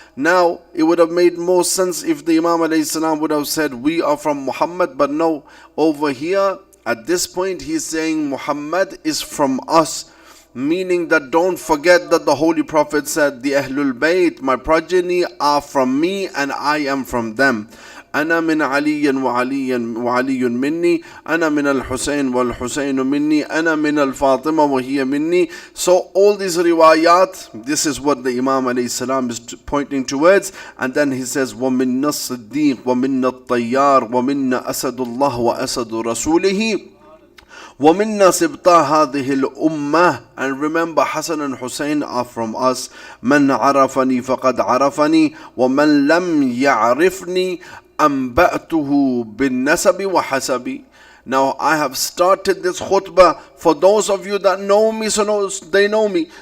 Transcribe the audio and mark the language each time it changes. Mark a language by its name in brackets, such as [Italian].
[English] Now, it would have made more sense if the Imam alayhi salam would have said, we are from Muhammad, but no, over here, at this point, he's saying Muhammad is from us. Meaning that don't forget that the Holy Prophet said, the Ahlul Bayt, my progeny, are from me and I am from them. [Arabic] أنا من علي وعلي مني أنا من الحسين والحسين مني أنا من الفاطمة وهي مني. [English] So all these riwayat, this is what the Imam alayhi salam is pointing towards. And then he says, [Arabic] وَمِنَّ الصِّدِّيقِ وَمِنَّ الطَّيَّارِ وَمِنَّ أَسَدُ اللَّهِ وَأَسَدُ رَسُولِهِ وَمِنَّا سِبْطَى هَذِهِ الْأُمَّةِ. [English] And remember, Hassan and Hussein are from us. [Arabic] مَنْ عَرَفَنِي فَقَدْ عَرَفَنِي وَمَنْ لَمْ يَعْرِفْنِي أَنْبَأْتُهُ بِالنَّسَبِ وَحَسَبِ. [English] Now I have started this khutbah for those of you that know me, so they know me.